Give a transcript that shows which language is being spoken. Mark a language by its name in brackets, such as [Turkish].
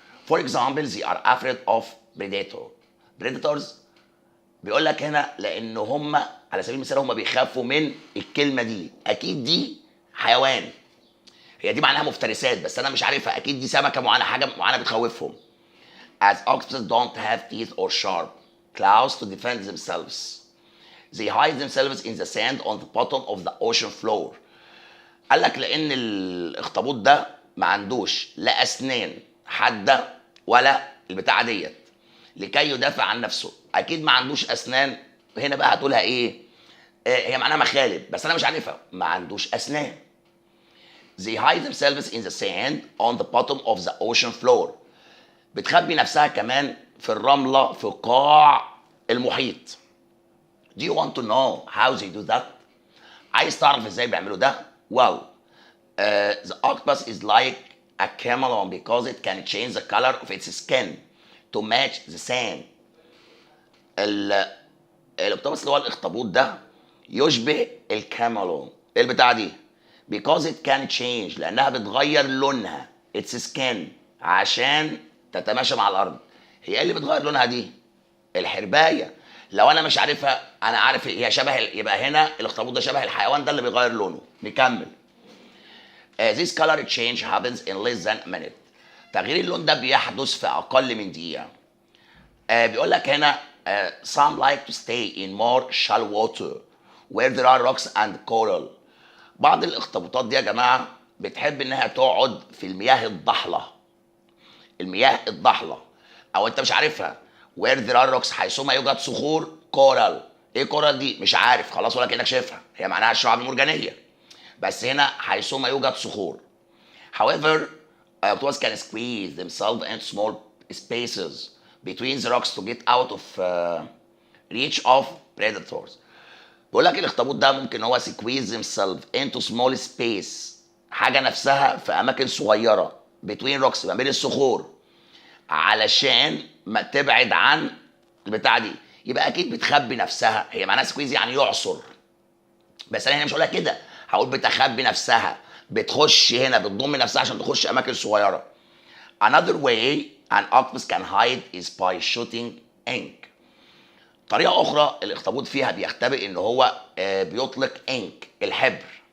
[English] For example, they are afraid of predators. [Arabic] بيقول لك هنا لان هم على سبيل المثال هم بيخافوا من الكلمه دي، اكيد دي حيوان. هي دي معناها مفترسات بس انا مش عارفها، اكيد دي سمكه معينه، حاجه معينه بتخوفهم. [English] As octopuses don't have teeth or sharp claws to defend themselves. They hide themselves in the sand on the bottom of the ocean floor. [Arabic] قال لك لان الاخطبوط ده ما عندوش لا اسنان حاده ولا البتاعه ديت لكي يدافع عن نفسه. اكيد ما عندوش اسنان، هنا بقى هتقولها ايه؟ هي معناها مخالب بس انا مش عارفها. ما عندوش اسنان. [English] They hide themselves in the sand on the bottom of the ocean floor. [Arabic] بتخبي نفسها كمان في الرمله في قاع المحيط. [English] Do you want to know how they do that؟ [Arabic] عايز تعرف ازاي بيعملوا ده؟ [English] Well, the octopus is like a chameleon because it can change the color of its skin to match the sand. [Arabic] الاقتباس اللي هو الاخطبوط ده يشبه الكاميلون. ايه البتاعه دي؟ [English] because it can change [Arabic] لانها بتغير لونها [English] its skin [Arabic] عشان تتماشى مع الارض. هي ايه اللي بتغير لونها دي؟ الحربايه. لو انا مش عارفها انا عارف هي شبه يبقى هنا الاخطبوط ده شبه الحيوان ده اللي بيغير لونه. نكمل. [English] This color change happens in less than a minute. [Arabic] تغيير اللون ده بيحدث في اقل من دقيقه. بيقول لك هنا [English] some like to stay in more shallow water where there are rocks and coral. [Arabic] بعض الاخطبوطات دي يا جماعه بتحب انها تقعد في المياه الضحله. المياه الضحله او انت مش عارفها [English] where there are rocks [Arabic] حيثما يوجد صخور coral. ايه كورال دي؟ مش عارف خلاص ولا كانك شايفها، هي معناها الشعاب المرجانيه بس هنا حيثما يوجد صخور. [English] However, octopus can squeeze themselves into small spaces between the rocks to get out of reach of predators. [Arabic] بيقول لك الاخطبوط ده ممكن هو [English] squeeze himself into small space، [Arabic] حاجه نفسها في اماكن صغيره [English] between rocks [Arabic] ما بين الصخور علشان ما تبعد عن البتاعه دي. يبقى اكيد بتخبي نفسها. هي معناها سكويز يعني يعصر، بس انا هنا مش هقولها كده، هقول بتخبي نفسها، بتخش هنا بتضم نفسها عشان تخش اماكن صغيره. [English] Another way an octopus can hide is by shooting ink. [Arabic] طريقه اخرى الاخطبوط فيها بيختبئ ان هو بيطلق ink الحبر.